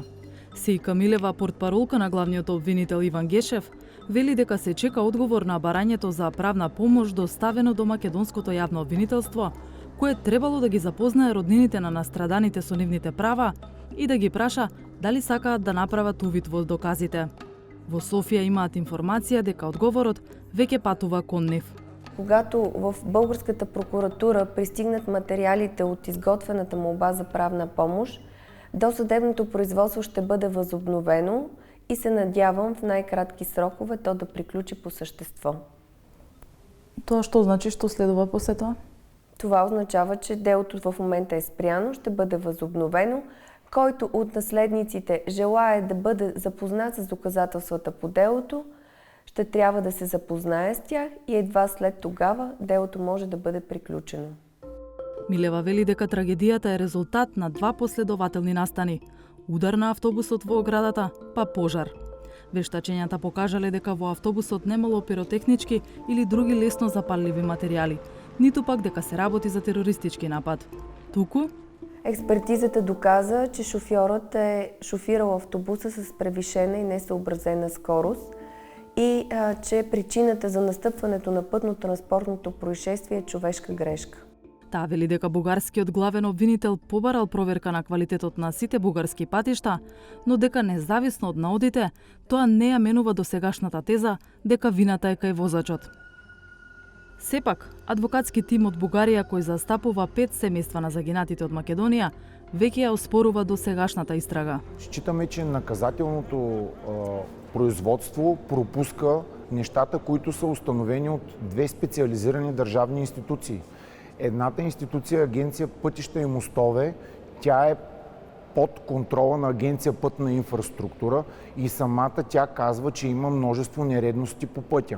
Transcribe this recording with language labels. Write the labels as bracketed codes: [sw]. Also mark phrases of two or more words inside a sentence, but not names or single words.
[mk] Сејка Милева, портпаролка на главниот обвинител Иван Гешев, вели дека се чека одговор на барањето за правна помош доставено до македонското јавно обвинителство, кое требало да ги запознае роднините на настраданите со нивните права и да ги праша дали сакаат да направат увид во доказите. Во Софија имаат информација дека одговорот веќе патува кон нив. [bg] Когато в българската прокуратура пристигнат материалите от изготвената молба за правна помощ, досъдебното производство ще бъде възобновено и се надявам в най-кратки срокове то да приключи по същество. [mk] Тоа што значи, што следува после тоа? [bg] Това означава, че делото в момента е спряно, ще бъде възобновено. Който от наследниците желае да бъде запознат с доказателствата по делото, ще трябва да се запознае с тях и едва след тогава делото може да бъде приключено. [mk] Милева вели дека трагедијата е резултат на два последователни настани. Удар на автобусот во оградата, па пожар. Вештачењата покажале дека во автобусот немало пиротехнички или други лесно запалливи материјали, ниту пак дека се работи за терористички напад. Туку [bg] Експертизата доказа, че шофьорът е шофирал автобуса с превишена и несъобразена скорост и че причината за настъпването на пътно-транспортното происшествие е човешка грешка. [mk] Таа вели дека бугарскиот главен обвинител побарал проверка на квалитетот на сите бугарски патишта, но дека независно од наодите, тоа не ја менува до сегашната теза дека вината е кај возачот. Сепак, адвокатски тим од Бугарија кој застапува 5 семејства на загинатите од Македонија, веќе ја оспорува до сегашната истрага. [bg] Считаме, че наказателното производство пропуска нещата, които са установени от две специализирани държавни институции. Едната институция е Агенция Пътища и мостове, тя е под контрола на Агенция Пътна инфраструктура и самата тя казва, че има множество нередности по пътя.